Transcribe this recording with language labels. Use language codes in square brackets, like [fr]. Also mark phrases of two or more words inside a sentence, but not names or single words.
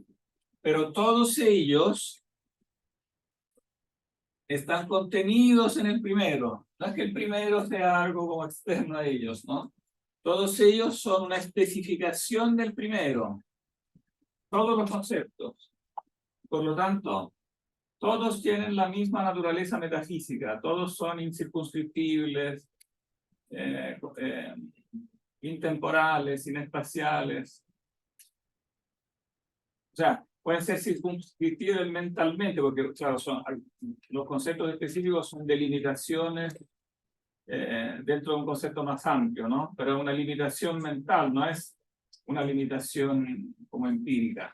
[es] Pero todos ellos están contenidos en el primero. No es que el primero sea algo como externo a ellos, ¿no? Todos ellos son una especificación del primero. Todos los conceptos. Por lo tanto, todos tienen la misma naturaleza metafísica. Todos son incircunscriptibles, intemporales, inespaciales. O sea, pueden ser circunscriptibles mentalmente, porque, claro, los conceptos específicos son delimitaciones dentro de un concepto más amplio, ¿no? Pero es una limitación mental, no es una limitación como empírica.